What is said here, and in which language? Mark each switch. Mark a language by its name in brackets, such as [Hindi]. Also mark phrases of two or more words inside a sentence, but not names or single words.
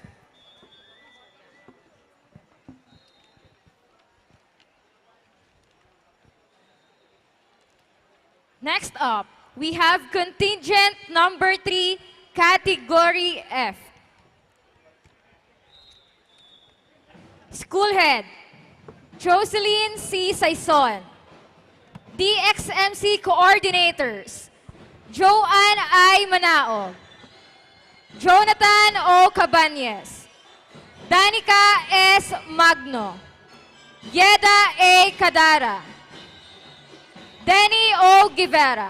[English] Next up, we have contingent number 3, category F. School Head, Jocelyn C. Saison. DXMC Coordinators, Joanne I. Manaog, Jonathan O. Cabañez, Danica S. Magno, Yeda A. Cadara, Denny O. Guevara.